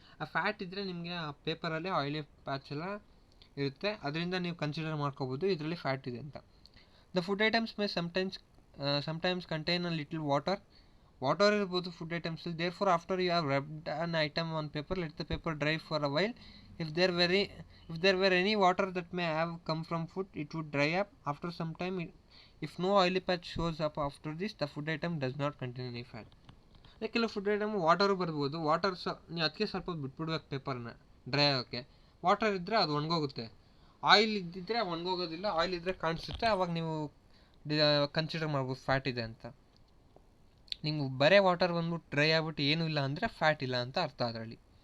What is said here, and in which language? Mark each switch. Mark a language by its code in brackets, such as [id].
[kn] ಆ ಫ್ಯಾಟ್ ಇದ್ದರೆ ನಿಮಗೆ ಆ ಪೇಪರಲ್ಲಿ ಆಯಿಲಿ ಪ್ಯಾಚ್ ಎಲ್ಲ ಇರುತ್ತೆ, ಅದರಿಂದ ನೀವು ಕನ್ಸಿಡರ್ ಮಾಡ್ಕೋಬೋದು ಇದರಲ್ಲಿ ಫ್ಯಾಟ್ ಇದೆ ಅಂತ. [en] the food items may sometimes contain a little water [kn] ಇರ್ಬೋದು food ಐಟಮ್ಸಲ್ಲಿ. [en] Therefore after you have rubbed an item on paper, let the paper dry for a while. If there were any water that may have come from food, it would dry up after some time. If no oily patch shows up after this, the food item does not contain any fat. [kn] ಕೆಲವು food item water ಬರ್ಬೋದು. Water ನೀವು ಅದಕ್ಕೆ ಸ್ವಲ್ಪ ಬಿಟ್ಬಿಡ್ಬೇಕು ಪೇಪರ್ನ dry ಆಗೋಕ್ಕೆ. Water ಇದ್ದರೆ ಅದು ಒಣಗೋಗುತ್ತೆ. Oil ಇದ್ದಿದ್ದರೆ ಒಣಗೋಗೋದಿಲ್ಲ, ಆಯಿಲ್ ಇದ್ದರೆ ಕಾಣಿಸುತ್ತೆ. ಆವಾಗ ನೀವು ಕನ್ಸಿಡರ್ ಮಾಡ್ಬೋದು ಫ್ಯಾಟ್ ಇದೆ ಅಂತ. ನಿಮ್ಗೆ ಬರೇ ವಾಟರ್ ಬಂದ್ಬಿಟ್ಟು ಡ್ರೈ ಆಗ್ಬಿಟ್ಟು ಏನೂ ಇಲ್ಲ ಅಂದರೆ ಫ್ಯಾಟ್ ಇಲ್ಲ ಅಂತ ಅರ್ಥ ಅದರಲ್ಲಿ.